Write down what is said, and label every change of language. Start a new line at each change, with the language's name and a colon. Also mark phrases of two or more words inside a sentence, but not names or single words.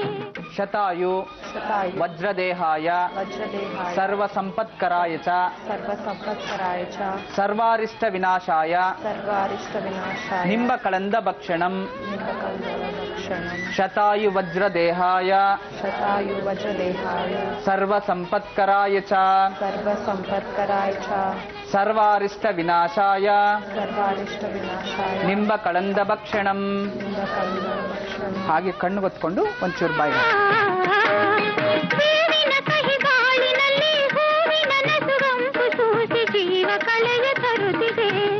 Sanskrit: ಶತಾಯು ವಜ್ರದೇಹಾಯ ಸರ್ವ ಸಂಪತ್ಕರಾಯ ಚ ಸರ್ವಾರಿಷ್ಟ ವಿನಾಶಾಯ ನಿಂಬ ಕಳಂದ ಭಕ್ಷಣಂ. ಶತಾಯು ವಜ್ರದೇಹಾಯ ಸರ್ವ ಸಂಪತ್ಕರಾಯ ಚ ಸರ್ವಾರಿಷ್ಟ ವಿನಾಶಾಯ ನಿಂಬ ಕಳಂದ ಭಕ್ಷಣಂ.
Kannada: ಹಾಗೆ ಕಣ್ಣು ಗೊತ್ಕೊಂಡು ಒಂಚೂರು ಬಾಯಿ. ಬೇವಿನ ಕಹಿ ಗಾಳಿನಲ್ಲಿ ಹೂವಿನ ನಸುಗಂಪು ಸೂಸಿ ಜೀವ ಕಳೆಯ ತರುತ್ತಿದೆ.